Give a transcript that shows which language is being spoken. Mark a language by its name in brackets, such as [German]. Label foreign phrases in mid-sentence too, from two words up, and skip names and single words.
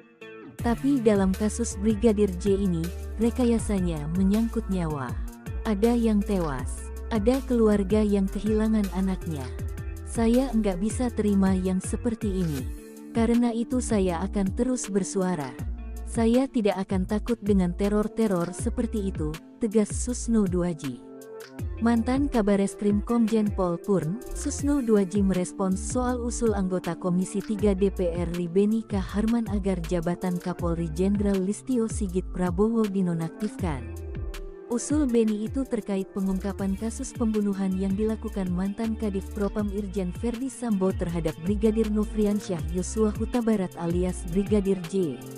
[Indonesian] Tapi dalam kasus Brigadir J ini, rekayasanya menyangkut nyawa. Ada yang tewas, ada keluarga yang kehilangan anaknya. Saya enggak bisa terima yang seperti ini. Karena itu saya akan terus bersuara. Saya tidak akan takut dengan teror-teror seperti itu, tegas Susno Duaji. Mantan Kabareskrim Komjen Pol Purn, Susno Duaji merespons soal usul anggota Komisi 3 DPR RI Beni K. Harman agar jabatan Kapolri Jenderal Listio Sigit Prabowo dinonaktifkan. Usul Beni itu terkait pengungkapan kasus pembunuhan yang dilakukan mantan Kadif Propam Irjen Verdi Sambo terhadap Brigadir Nofriansyah Yosua Huta Barat alias Brigadir J.